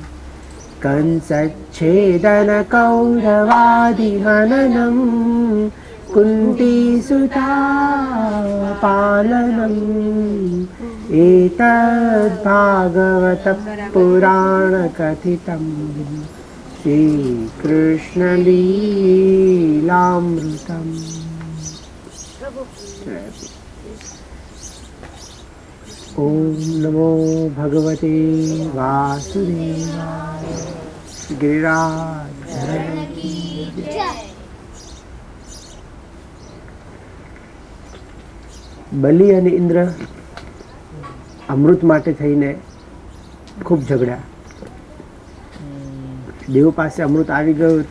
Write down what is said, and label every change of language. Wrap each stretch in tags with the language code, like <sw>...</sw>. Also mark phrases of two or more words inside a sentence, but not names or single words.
<sa>कंसच्छेदनकौरवादिहननं कुन्तीसुतापालनम् एतद्भागवतपुराणकथितं श्रीकृष्णलीलामृतम्. ॐ नमो भगवते वासुदेवाय.</sa> <gu>गिरिराज બલિ અને ઇન્દ્ર અમૃત માટે થઈને ખૂબ ઝઘડ્યા. દેવો પાસે અમૃત આવી ગયું હતું.</gu>